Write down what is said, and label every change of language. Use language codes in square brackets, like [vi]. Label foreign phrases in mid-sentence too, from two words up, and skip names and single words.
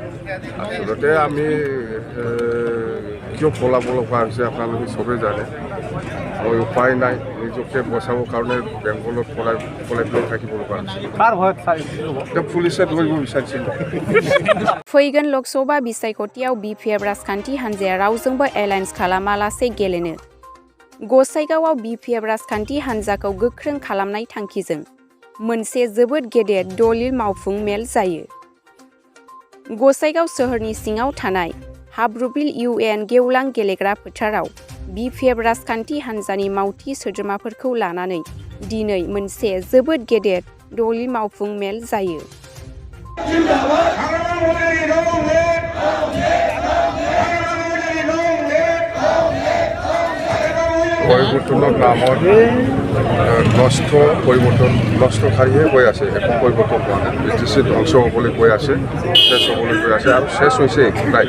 [as] আসলতে আমি কিয় পলাব লগা হৈছে আপোনালোকে চবেই জানে। মই উপায় নাই, নিজকে বচাবৰ কাৰণে বেংগলত পলাই থাকিব লগা হৈছে। পুলিচে ধৰিব বিচাৰিছিল। [brx] फैगोन ल'कसभा बिसायख'थियाव बिपिएफ राजखान्थि हान्जाया रावजोंबो एलायन्स खालामालासे गेलेनो। गसाइगावआव बिपिएफ राजखान्थि हान्जाखौ गोख्रों खालामनाय थांखिजों मोनसे जोबोद गेदेर दलिल मावफुं मेल जायो। गसाइगाव सोहोरनि सिङाव थानाय हाब्रुबिल UN गेवलां गेलेग्रा फोथाराव बिपिएफ राजखान्थि हान्जानि मावथि सोद्रोमाफोरखौ लानानै दिनै मोनसे जोबोद गेदेर दलिल मावफुं मेल जायो। [as] পৰিৱৰ্তনৰ নামত নষ্টকাৰীহে গৈ আছে, একো পৰিৱৰ্তন হোৱা নাই। ব্ৰিটিছে ধ্বংস হ'বলৈ গৈ আছে, শেষ হ'বলৈ গৈ আছে, আৰু শেষ হৈছে একো নাই।